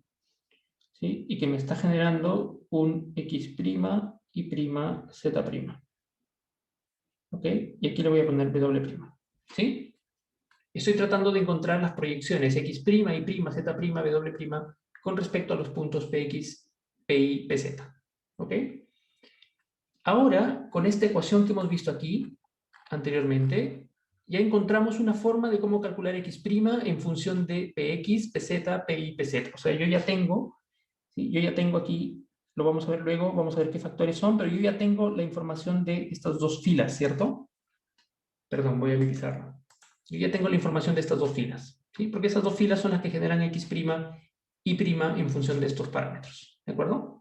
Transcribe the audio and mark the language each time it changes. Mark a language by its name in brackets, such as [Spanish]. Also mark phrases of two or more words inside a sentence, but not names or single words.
[Spanish] ¿Sí? Y que me está generando un x' y prima z'. ¿Ok? Y aquí le voy a poner w'. ¿Sí? Estoy tratando de encontrar las proyecciones x', y', z', w' con respecto a los puntos px, pi, pz. ¿Ok? Ahora, con esta ecuación que hemos visto aquí anteriormente, ya encontramos una forma de cómo calcular x' en función de px, pz, pi, pz. O sea, yo ya tengo, ¿sí? Yo ya tengo aquí, lo vamos a ver luego, vamos a ver qué factores son, pero yo ya tengo la información de estas dos filas, ¿cierto? Perdón, voy a utilizarlo. Yo ya tengo la información de estas dos filas, ¿sí? Porque esas dos filas son las que generan x' y prima en función de estos parámetros, ¿de acuerdo?